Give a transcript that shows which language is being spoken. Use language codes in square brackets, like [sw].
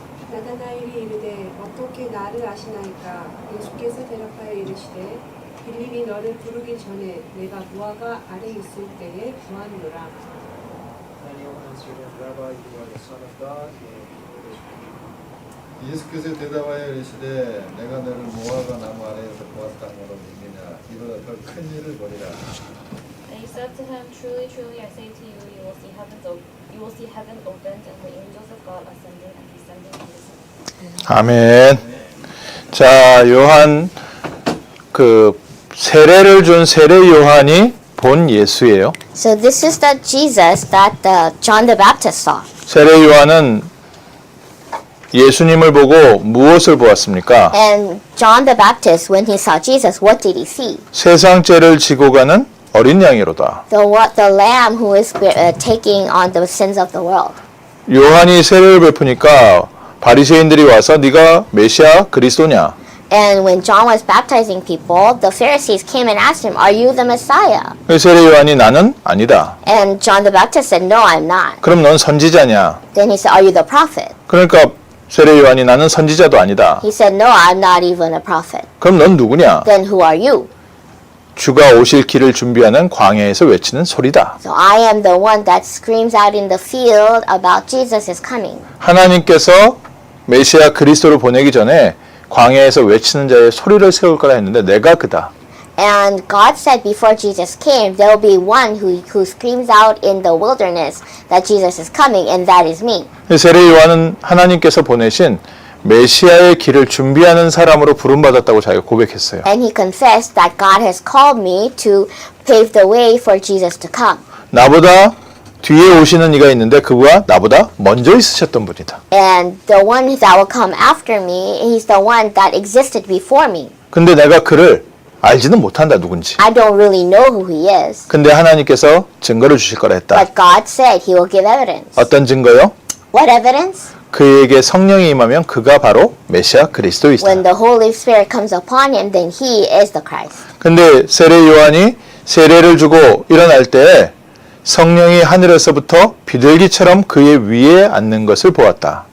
[ko] 나다나엘이 이르되 어떻게 나를 아시나이까? 예수께서 대답하여 이르시되 빌립이 너를 부르기 전에 내가 무화과 아래 있을 때에 보았노라. [en] Daniel answered him, Rabbi, you are the Son of God, you are the Lord Israel. [ko] 예수께서 대답하여 이르시되 내가 너를 무화과 나무 아래에서 보았다므로 믿느냐. 이보다 더 큰 일을 보리라. [en] And he said to him, Truly, truly, I say to you, you will see heaven opened and the angels of God ascending and descending on the Son. [ko] 아멘. 자, 요한 그 세례를 준 세례 요한이 본 예수예요. [en] So this is the Jesus that John the Baptist saw. [ko] 세례 요한은 예수님을 보고 무엇을 보았습니까? [en] And John the Baptist, when he saw Jesus, what did he see? [ko] 세상 죄를 지고 가는 어린 양이로다. [en] The lamb who is taking on the sins of the world. [ko] 요한이 세례를 베푸니까 바리새인들이 와서 네가 메시아 그리스도냐? [en] And when John was baptizing people, the Pharisees came and asked him, Are you the Messiah? [ko] 세례 요한이 나는 아니다. [en] And John the Baptist said, No, I'm not. [ko] 그럼 넌 선지자냐? [en] Then he said, Are you the prophet? [ko] 그러니까 세례 요한이 나는 선지자도 아니다. [en] He said, No, I'm not even a prophet. [ko] 그럼 넌 누구냐? [en] Then who are you? [ko] 주가 오실 길을 준비하는 광야에서 외치는 소리다. [en] So I am the one that screams out in the field about Jesus is coming. [ko] 하나님께서 메시아 그리스도를 보내기 전에 광야에서 외치는 자의 소리를 세울 거라 했는데 내가 그다. [en] And God said before Jesus came, there will be one who screams out in the wilderness that Jesus is coming, and that is me. [ko] 세례 요한은 하나님께서 보내신 메시아의 길을 준비하는 사람으로 부름받았다고 자기가 고백했어요. [en] And he confessed that God has called me to pave the way for Jesus to come. [ko] 나보다 뒤에 오시는 이가 있는데 그가 나보다 먼저 있으셨던 분이다. [en] And the one that will come after me, he's the one that existed before me. [ko] 근데 내가 그를 알지는 못한다 누군지. [en] I don't really know who he is. [ko] 근데 하나님께서 증거를 주실 거라 했다. [en] But God said he will give evidence. [ko] 어떤 증거요? [en] What evidence? [ko] 그에게 성령이 임하면 그가 바로 메시아 그리스도이시다. [en] When the Holy Spirit comes upon him, then he is the Christ. [ko] 근데 세례 요한이 세례를 주고 일어날 때 성령이 하늘에서부터 비둘기처럼 그의 위에 앉는 것을 보았다.